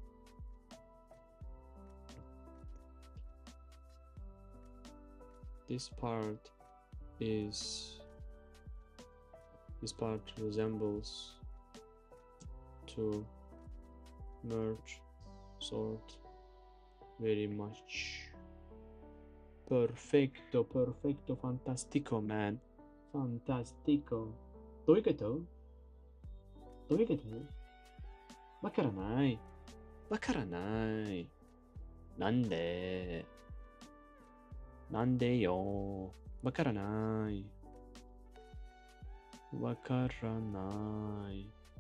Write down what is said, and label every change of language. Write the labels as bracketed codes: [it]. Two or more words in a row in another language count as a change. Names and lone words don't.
[en] This part resembles to merge sort very much. Perfecto, fantastico, man. Fantastico. [ja] どういうことどういうことわからない。わからない。なんでなんでよ。わからない。わからない。